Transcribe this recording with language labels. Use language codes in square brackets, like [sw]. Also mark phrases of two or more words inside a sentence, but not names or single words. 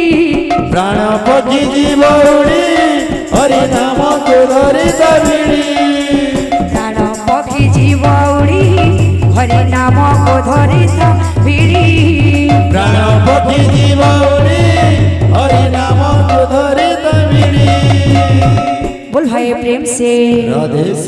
[or] ପ୍ରାଣ ପକ୍ଷୀ ଜୀବ ଉଡ଼ି ହରି ନାମକୁ ଧରି ଭିଡ଼ି ପ୍ରାଣ ପକ୍ଷୀ ଜୀବ ଉଡ଼ି ହରି ନାମକୁ ଧରି ଭିଡ଼ି ପ୍ରାଣ ପକ୍ଷୀ ଜୀବ ଉଡ଼ି ହରି ନାମ କୋ ଧରି ତମିଡ଼ି [hi] बोल भाई प्रेम से राधे